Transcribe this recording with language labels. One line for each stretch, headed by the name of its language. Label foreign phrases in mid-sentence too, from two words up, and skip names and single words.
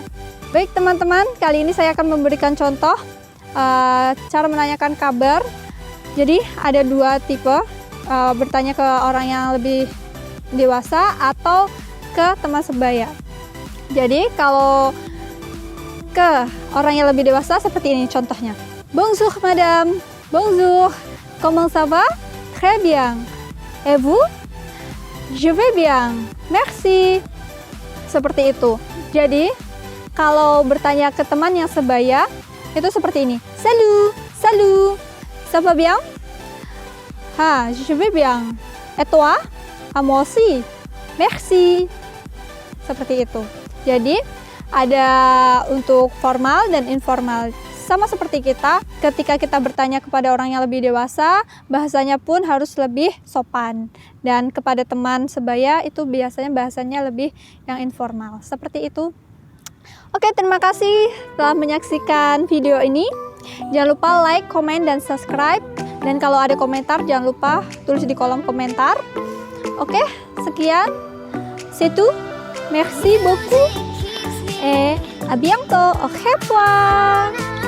Indonesian: Baik teman-teman, kali ini saya akan memberikan contoh cara menanyakan kabar. Jadi ada dua tipe, bertanya ke orang yang lebih dewasa atau ke teman sebaya. Jadi kalau ke orang yang lebih dewasa seperti ini contohnya.
French: Bonjour madame, bonjour, comment ça va? Très bien. Et vous? Je vais bien, merci.
Indonesian: Seperti itu. Jadi kalau bertanya ke teman yang sebaya itu seperti ini.
French: Salut, salut, ça va bien? Ah, je vais bien. Et toi? Ah, moi aussi. Merci.
Indonesian: Seperti itu. Jadi ada untuk formal dan informal. Sama seperti kita, ketika kita bertanya kepada orang yang lebih dewasa, bahasanya pun harus lebih sopan. Dan kepada teman sebaya itu biasanya bahasanya lebih yang informal. Seperti itu. Oke, terima kasih telah menyaksikan video ini. Jangan lupa like, komen, dan subscribe. Dan kalau ada komentar, jangan lupa tulis di kolom komentar. Oke, sekian.
French: C'est tout. Merci beaucoup. Et à bientôt. Au revoir.